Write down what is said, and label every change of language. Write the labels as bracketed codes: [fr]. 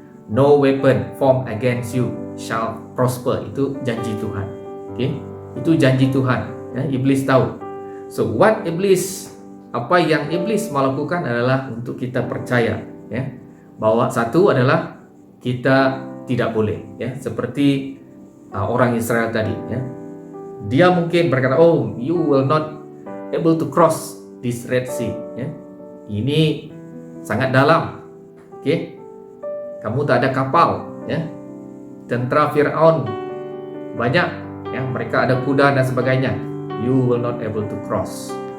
[en] No weapon formed against you shall prosper. [ms] Itu janji Tuhan. Okay? Itu janji Tuhan ya, iblis tahu. So apa yang iblis melakukan adalah untuk kita percaya ya, bahwa satu adalah kita tidak boleh ya, seperti orang Israel tadi ya. Dia mungkin berkata, [en] oh you will not able to cross this Red Sea ya. [ms] Ini sangat dalam. Okay? Kamu tak ada kapal ya. Tentera Firaun banyak ya, mereka ada kuda dan sebagainya. [en] You will not able to cross.